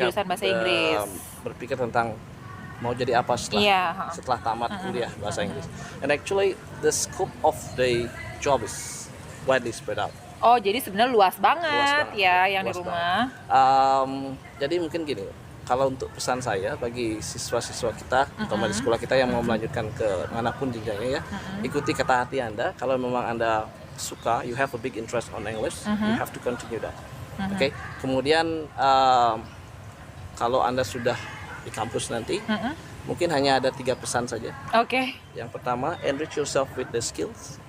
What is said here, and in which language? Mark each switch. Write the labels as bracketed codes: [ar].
[id] jurusan bahasa Inggris. Berpikir tentang mau jadi apa setelah tamat kuliah bahasa Inggris. [en] And actually the scope of the job is widely spread out. [id] Oh, jadi sebenarnya luas banget ya yang di luas rumah. Jadi mungkin gini, kalau untuk pesan saya bagi siswa-siswa kita, terutama di sekolah kita yang mau melanjutkan ke manapun jenjangnya ya, ikuti kata hati Anda. Kalau memang Anda suka, [en] you have a big interest on English, you have to continue that. [id] Oke. Kemudian kalau Anda sudah di kampus nanti, mungkin hanya ada 3 pesan saja. Oke. Yang pertama, [en] enrich yourself with the skills.